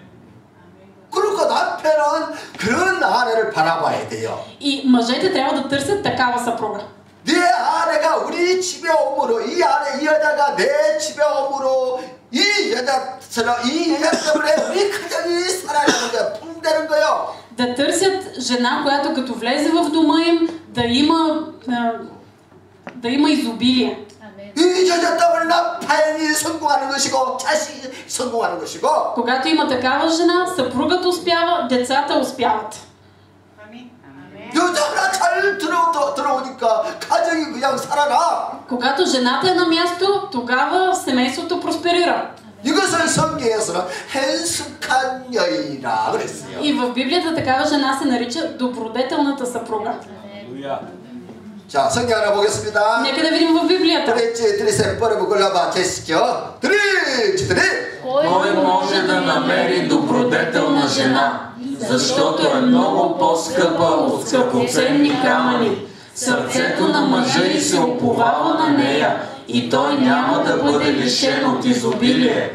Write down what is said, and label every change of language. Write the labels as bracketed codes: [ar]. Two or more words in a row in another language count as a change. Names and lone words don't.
[ko] 그러니까 남편은 그런 아내를 바라봐야 돼요. [bg] И мъжете трябва да търсят такава съпруга. [ko] 네 아내가 우리 집에 오므로 이 여자가 내 집에 오므로 이 여자 때문에 우리 가정이 살아가는 거야. 붕대는 거요. [bg] Да търсят жена, която като влезе в дома им, да има изобилие. [ko] 이 여자 때문에 남편이 성공하는 것이고 자식이 성공하는 것이고. [bg] Когато има такава жена, съпругът успява, децата успяват. [ko] 여자가 잘 들어오니까 가정이 그냥 살아나. [bg] Когато жената е на място, тогава семейството просперира. [ko] 이것을 성경에서는 행숙한 여인이라 그랬어요. [bg] И в Библията такава жена се нарича добродетелната съпруга. [ko] 자, 성경 하나 보겠습니다. [bg] Нека да видим в Библията. Три се първо глава, честичко. Три. Кой може да намери добродетелна жена, защото е много по-скъпа от скъпоценни камъни. Сърцето на мъжа й се уповава на нея и той няма да бъде лишен от изобилие.